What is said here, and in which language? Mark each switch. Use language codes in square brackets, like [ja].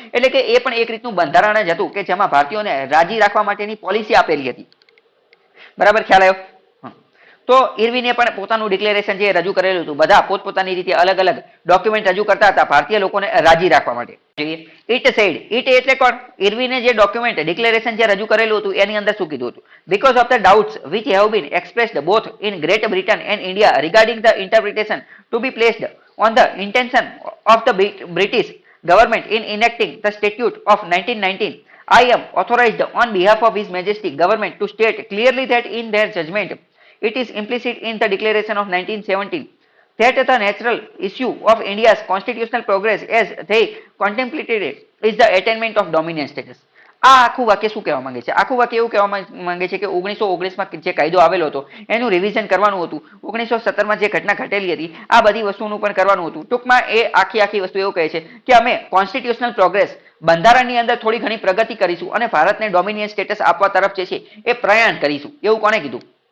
[gu] એટલે કે એ પણ એક રીતનું બંધારણ જ હતું કે જેમાં ભારતીયોને રાજી રાખવા માટેની પોલિસી આપેલી હતી, બરાબર. ખ્યાલ આવ્યો? તો ઇરવિને પણ પોતાનું ડિક્લેરેશન જે રજૂ કરેલું હતું, બધા પોતપોતાની રીતે અલગ અલગ ડોક્યુમેન્ટ રજૂ કરતા હતા ભારતીય લોકોને રાજી રાખવા માટે. [en] it said, [gu] ઇટ એટલે કોણ? ઇરવિને જે ડોક્યુમેન્ટ ડિક્લેરેશન જે રજૂ કરેલું હતું એની અંદર શું કીધું હતું? [en] Because of the doubts which have been expressed both in Great Britain and India regarding the interpretation to be placed on the intention of the British government in enacting the statute of 1919, I am authorized on behalf of His Majesty government to state clearly that in their judgment it is implicit in the declaration of 1917 that the natural issue of India's constitutional progress as they contemplated it is the attainment of dominant status. [gu] આ આખું વાક્ય શું કહેવા માંગે છે? આખું વાક્ય એવું કહેવા માંગે છે કે 1919 માં જે કાયદો આવેલો હતો એનું રિવિઝન કરવાનું હતું, 1917 માં જે ઘટના ઘટેલી હતી આ બધી વસ્તુનું પણ કરવાનું હતું. ટૂંકમાં એ આખી વસ્તુ એવું કહે છે કે અમે કોન્સ્ટિટ્યુશનલ પ્રોગ્રેસ, બંધારણની અંદર થોડી ઘણી પ્રગતિ કરીશું અને ભારતને ડોમિનિયન સ્ટેટસ આપવા તરફ જે છે એ પ્રયાણ કરીશું. એવું કોને કીધું?